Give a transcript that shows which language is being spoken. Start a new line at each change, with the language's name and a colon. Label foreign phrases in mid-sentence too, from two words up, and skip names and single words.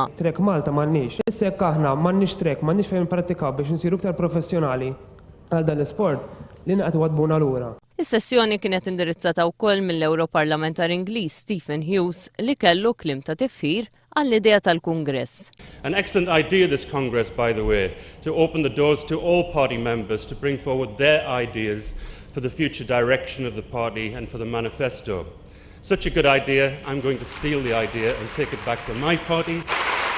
Maltese: Trek Malta m'għandniex. Issa jekk aħna m'għandniex trek, m'għandniex fejn nipprattikaw biex insiru iktar professjonali għal dan l-isport li naqgħu wadbuna lura. Is-sessjoni kienet indirizzata wkoll mill-Europarlamentar Ingliż Stephen Hughes li kellu kliem ta' tifħir għall-idea tal-Kungress.
English: An excellent idea this Congress, by the way, to open the doors to all party members to bring forward their ideas for the future direction of the party and for the manifesto. Such a good idea, I'm going to steal the idea and take it back to my party